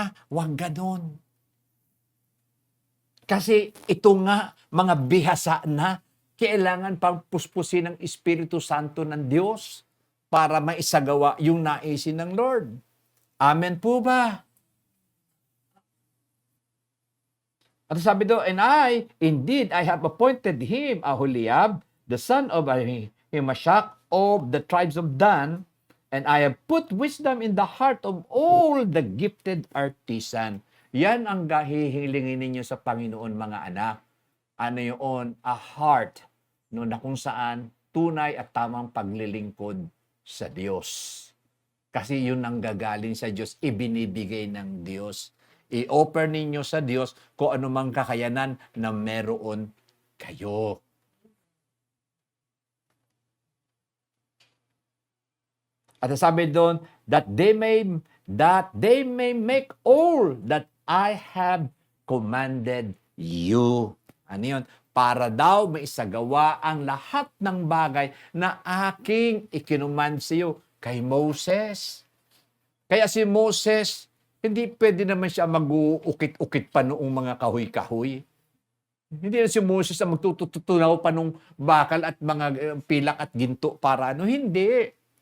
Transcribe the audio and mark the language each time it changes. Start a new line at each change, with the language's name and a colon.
Filipino: Wag ganon. Kasi ito nga, mga bihasa na, kailangan pang puspusin ng Espiritu Santo ng Diyos para maisagawa yung naisin ng Lord. Amen po ba? At sabi do,
English: and I have appointed him, Aholiab, the son of Ahimashak of the tribes of Dan, and I have put wisdom in the heart of all the gifted artisan.
Filipino: Yan ang hihilingin ninyo sa Panginoon, mga anak. Ano yun?
English: A heart,
Filipino: no, na kung saan tunay at tamang paglilingkod sa Diyos. Kasi yun ang gagaling sa Diyos, ibinibigay ng Diyos. I-offer ninyo sa Diyos kung anumang kakayanan na meron kayo. At sabi doon,
English: that they may make all that I have commanded you.
Filipino: Ano yun? Para daw maisagawa ang lahat ng bagay na aking ikinuman sa iyo kay Moses. Kaya si Moses, hindi pwede naman siya mag-uukit-ukit pa noong mga kahoy-kahoy. Hindi na si Moses ang magtututunaw pa nung bakal at mga pilak at ginto para ano. Hindi.